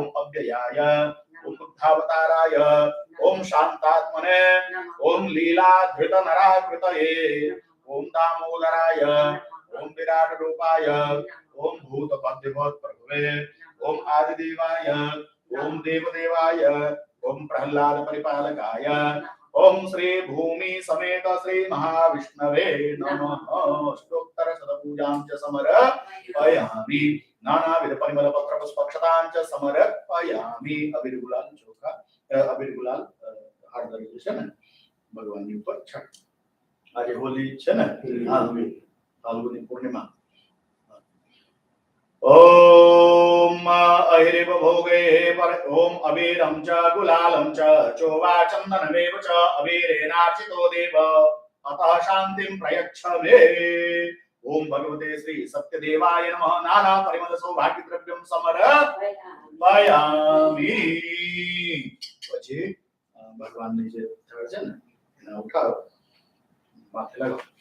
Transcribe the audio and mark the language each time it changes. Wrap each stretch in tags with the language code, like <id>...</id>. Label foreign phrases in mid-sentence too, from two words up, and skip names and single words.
<sa>अव्ययाय ओम बुद्धावताराय ओम शांतात्मने ओम लीलाधृत नराकृतये ओम दामोदराय ओम विराट रूपाय ओम भूतपद्यभूत प्रभुवे ओम आदिदेवाय ओम देवदेवाय ओम प्रहलाद परिपालकाय ओम श्री भूमि समेत श्री महाविष्णवे नमः। अष्टोत्तर शतपूजां च समर्पयामि नानाविध परिमल पत्र पुष्पक्षतां च समर्पयामि।</sa> <gu>અબીર ગુલાલ ચોકા અબીર ગુલાલ હાથ ધરી છે ને ભગવાનની ઉપર છઠ આજે હોલી છે ને ફાલ્ગુની પૂર્ણિમા।</gu> <sa>ओम अहिरिव भोगे पर ओम अबीरं च गुलालं च चोवा चन्दनमेव च अबीरेणार्चितो देव अतः शान्तिं प्रयच्छ मे। ओम भगवते श्री सत्यदेवाय नमः। नाना परिमल सौभाग्य द्रव्यं समर्पयामि।</sa> <gu>પછી ભગવાનની જે થળ છે ને એને ઉઠાવો માથે લગાવો।</gu>